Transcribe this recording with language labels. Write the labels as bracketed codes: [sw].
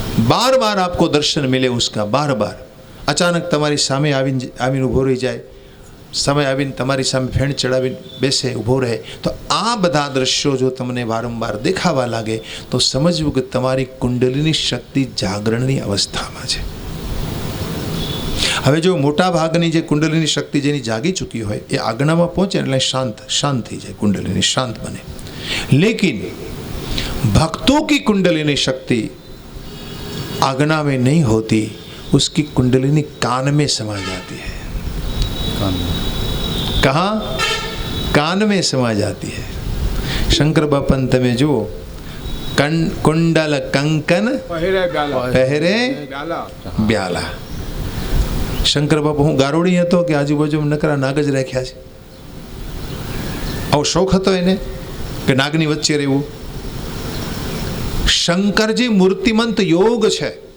[hi] बार बार आपको दर्शन मिले उसका, बार बार. अचानक [gu] તમારી સામે આવીને ઊભો રહી જાય, સમય આવીને તમારી સામે ફેણ ચડાવીને બેસે, ઊભો રહે, તો આ બધા દ્રશ્યો જો તમને વારંવાર દેખાવા લાગે તો સમજવું કે તમારી કુંડલીની શક્તિ જાગરણની અવસ્થામાં છે. હવે જો મોટા ભાગની જે કુંડલીની શક્તિ જેની જાગી ચૂકી હોય એ આજ્ઞામાં પહોંચે એટલે શાંત થઈ જાય, કુંડલીની શાંત બને. [hi] लेकिन भक्तों की कुंडलिनी शक्ति आगना में नहीं होती, उसकी कुंडलिनी कान में समा जाती है। कहाँ? कान में समा जाती है। [gu] शंकर बापन તમે જુઓ, [hi] कुंडल कंकन [gu] પહેરે બ્યાલા। શંકર બાપુ હું ગારોડી હતો કે આજુબાજુ નકરા નાગ જ રાખ્યા છે? આવો શોખ હતો એને કે નાગની વચ્ચે રહેવું? શંકરજી મૂર્તિમંત યોગ છે।